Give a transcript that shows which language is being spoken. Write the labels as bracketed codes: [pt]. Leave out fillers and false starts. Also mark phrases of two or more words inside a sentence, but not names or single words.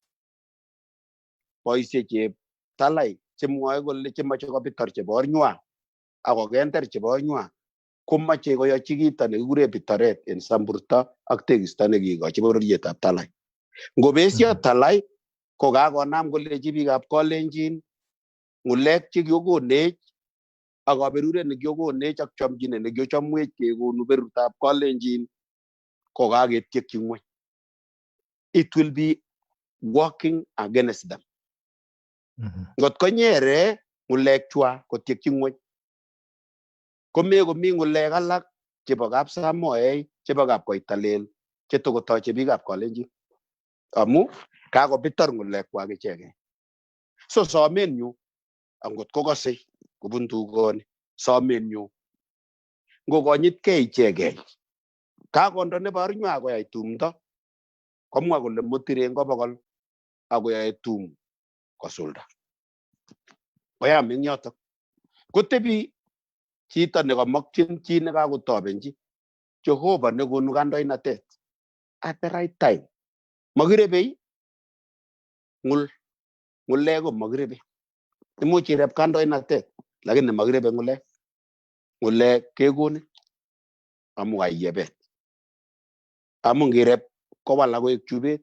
[kln] boisiecheb Talai chemwoe kole chemoche kobitor chebo ornywa ako kenter chebo ornywa komache koyochi kito nekikure bitoret en samburto ak tekisto nekikochi bororietab Talai. Ngobesio Talai ko kakonam kolechi biikab Kalenjin ng'ulek chekiokonech ak kaberuret nekiokonech ak chomchinet nekiochomwech kekonu berutab Kalenjin ko kaketiekyi ng'weny. [en] It will be working against them. [kln] Ngot konyere ng'ulek chwa kotiekyi ng'weny komekomi ng'ulek alak chebo kap Samoei chebo kap Koitalel chetokotoche biikab Kalenjin amu kakobitor ng'ulek kwak icheket. So somenyu angot kokose kobun tugoni somenyu ngokonyitkei icheket kakondo nebo ornywa koyai tumdo komwa kole motiren ko bokol akoyoe tum kosulda koyam eng yotok kotebi chito nekamokyin chi nekakotobenchi Jehova nekonu kandoinatet [en] at the right time. [kln] Makirebei ng'ulek ko makirebe. Imuch ireb kandoinatet lakini makirebe ng'ulek. Ng'ulek kekonin amu kaiyebet. Amu ngireb kowalak koek chubet.